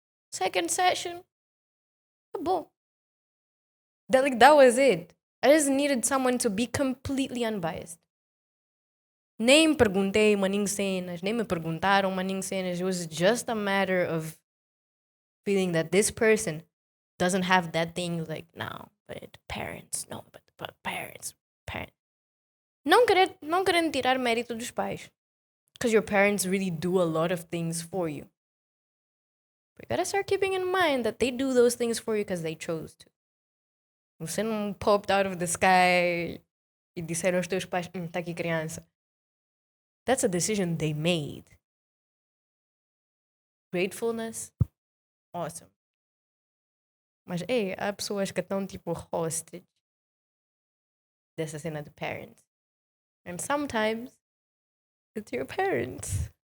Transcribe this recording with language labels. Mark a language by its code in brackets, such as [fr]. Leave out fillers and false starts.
[en] Second session, boom. That was it. I just needed someone to be completely unbiased. [pt] Nem perguntei maninho cenas, nem me perguntaram maninho cenas. [en] It was just a matter of feeling that this person doesn't have that thing like, no, but parents, no, but parents. [pt] Não querendo tirar mérito dos pais. [en] Because your parents really do a lot of things for you. But you gotta start keeping in mind that they do those things for you because they chose to. [pt] Você não [en] popped out of the sky [pt] e disseram aos teus pais, tá aqui criança. [en] That's a decision they made. Gratefulness, awesome. [pt] Mas, há pessoas que estão tipo hostage dessa cena de parents. [en] And sometimes it's your parents.